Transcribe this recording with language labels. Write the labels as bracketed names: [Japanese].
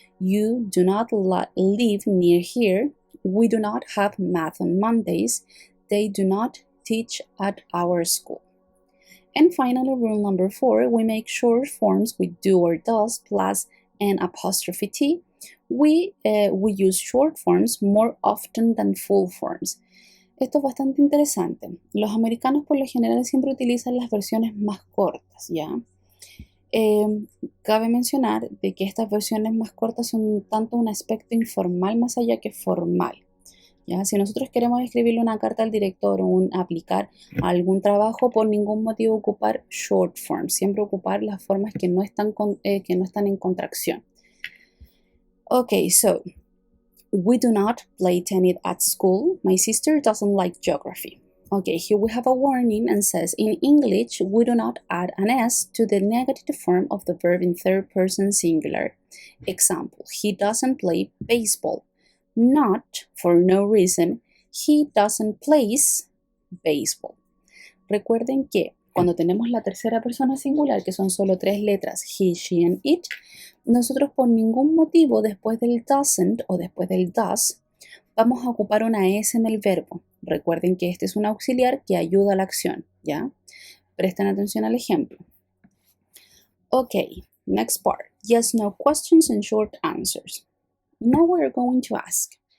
[English] You do not live near here. We do not have math on Mondays. They do not teach at our school. And finally, rule number 4, we make short forms with do or does plus an apostrophe T. We use short forms more often than full forms. [Spanish] Esto es bastante interesante. Los americanos por lo general siempre utilizan las versiones más cortas, ¿ya? Cabe mencionar de que estas versiones más cortas son tanto un aspecto informal más allá que formal. ¿Ya? Si nosotros queremos escribirle una carta al director o aplicar a algún trabajo, por ningún motivo ocupar short form, siempre ocupar las formas que no están en contracción. [English] Okay, so we do not play tennis at school. My sister doesn't like geography. Okay, here we have a warning and says, in English, we do not add an S to the negative form of the verb in third person singular. Example, he doesn't play baseball. Not, for no reason, he doesn't plays baseball. [Spanish] Recuerden que cuando tenemos la tercera persona singular, que son solo 3 letras, he, she, and it, nosotros por ningún motivo después del doesn't o después del does, vamos a ocupar una S en el verbo. Recuerden que este es un auxiliar que ayuda a la acción, ¿ya? Presten atención al ejemplo. [English] Okay, next part. Yes, no questions and short answers. Now we're going to ask.